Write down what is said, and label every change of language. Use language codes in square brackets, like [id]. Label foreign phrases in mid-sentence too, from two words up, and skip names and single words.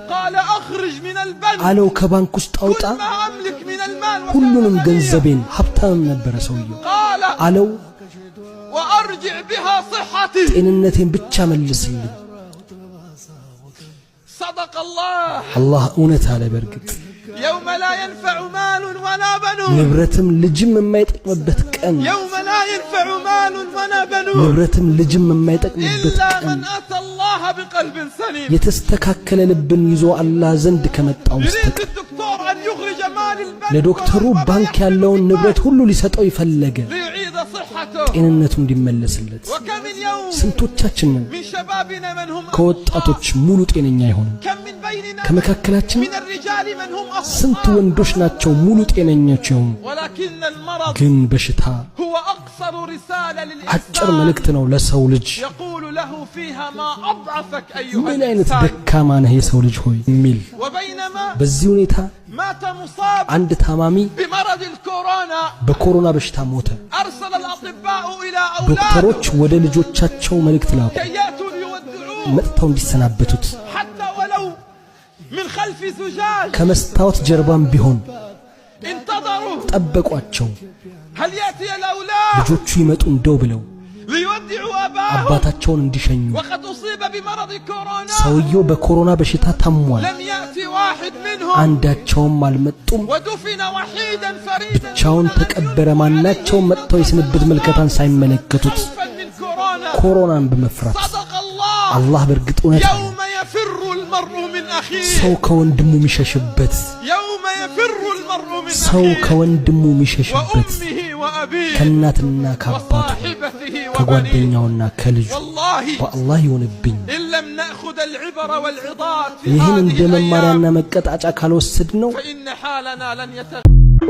[am] አለው ከባንክ ውስጥ አውጣ ሁሉንም ገንዘቤን ሀብታም ነበር ሰውየው አለው ጤንነቴን ብቻ መልስልኝ አላህ እውነት አለ በርግጥ [ar] يوم لا ينفع مال ولا بنون [am] ንብረትም ልጅም የማይጠቅምበት ቀን [ar] يوم لا ينفع مال ولا بنون [am] ንብረትም ልጅም የማይጠቅምበት [ar] إلا [am] ቀን [ar] من أتى الله بقلب سليم [am] የተስተካከለ ልብን ይዞ አላህ ዘንድ ከመጣው [ar] يريد [am] በስተቀር [ar] الدكتور أن يخرج مال البنك [am] ለዶክተሩ ባንክ ያለውን ንብረት ሁሉ ሊሰጠው ይፈለገ [ar] ليعيد صحته [am] ጤንነቱ እንዲመለስለት [ar] وكم اليوم [am] ስንቶቻችን [ar] من شبابنا من هم [am] ከወጣቶች ሙሉ ጤነኛ ይሆኑ [ar] كم من بيننا [am] ከመካከላችን [ar] من الرجال من هم [am] ስንት ወንዶች ናቸው ሙሉ ጤነኞች የሆኑ [ar] ولكن المرض [am] ግን በሽታ [ar] هو أقصر رسالة [am] አጭር [ar] للإنسان [am] መልእክት ነው ለሰው ልጅ [ar] يقول له فيها ما أضعفك أيها [am] ምን አይነት [ar] الإنسان [am] ደካማ ነህ የሰው ልጅ ሆይ ሚል [ar] وبينما [am] በዚህ ሁኔታ [ar] مات مصاب [am] አንድ ታማሚ [ar] بمرض الكورونا [am] በኮሮና በሽታ ሞተ [ar] أرسل الأطباء إلى [am] ዶክተሮች [ar] أولاده [am] ወደ ልጆቻቸው መልእክት ላኩ [ar] كي يأتوا ليودعوه [am] መጥተው እንዲሰናበቱት [ar] حتى ولو من خلف زجاج [am] ከመስታወት ጀርባም ቢሆን [ar] انتظروا [am] ጠበቋቸው [ar] هل يأتي الأولاد [am] ልጆቹ ይመጡ እንደው ብለው [ar] ليودعوا أباهم [am] አባታቸውን እንዲሸኙ [ar] وقد أصيب بمرض كورونا [am] ሰውየው በኮሮና በሽታ ታሟል [ar] لم يأتي واحد منهم [am] አንዳቸውም አልመጡም [ar] ودفن وحيدا فريدا [am] ብቻውን ተቀበረ ማናቸውም መጥተው የስንብት መልከታን ሳይመለከቱት [ar] خوفا من كورونا [am] ኮሮናን በመፍራት [ar] صدق الله [am] አላህ በርግጥ እውነት ነው [ar] يوم يفر المرء من أخيه [am] ሰው ከወንድሙ የሚሸሽበት [ar] يوم يفر المرء من [am] ሰው [ar] أخيه [am] ከወንድሙ የሚሸሽበት [ar] وأمه وأبيه [am] ከእናትና ከአባቱ [ar] وصاحبته وبنيه [am] ከጓደኛውና ከልጁ [ar] والله [am] በአላህ ይሆንብኝ [ar] إن لم نأخذ العبر والعظات في [am] ይህን እንደ [ar] هذه [am] መማሪያና [ar] الأيام [am] መቀጣጫ ካልወሰድ ነው [ar] فإن حالنا لن يتغير